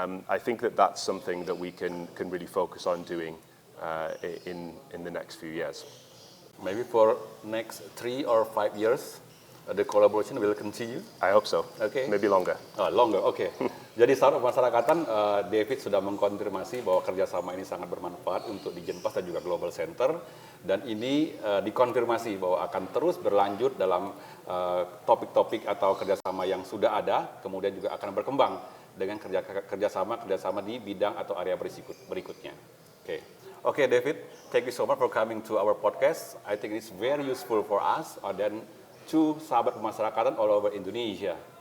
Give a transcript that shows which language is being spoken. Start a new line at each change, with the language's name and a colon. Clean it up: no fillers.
English: I think that that's something that we can really focus on doing in the next few years. Maybe for next 3 or 5 years, the collaboration will continue. I hope so. Okay. Maybe longer. Oh, longer, oke.
Indonesian: Jadi sahabat pemasarakatan, David sudah mengkonfirmasi bahwa kerjasama ini sangat bermanfaat untuk di Jenpas dan juga Global Center. Dan ini dikonfirmasi bahwa akan terus berlanjut dalam topik-topik atau kerjasama yang sudah ada, kemudian juga akan berkembang dengan kerjasama di bidang atau area berikutnya.
English: Oke, David, thank you so much for coming to our podcast. I think it's very useful for us dan to
Indonesian: sahabat pemasarakatan
English: all over Indonesia.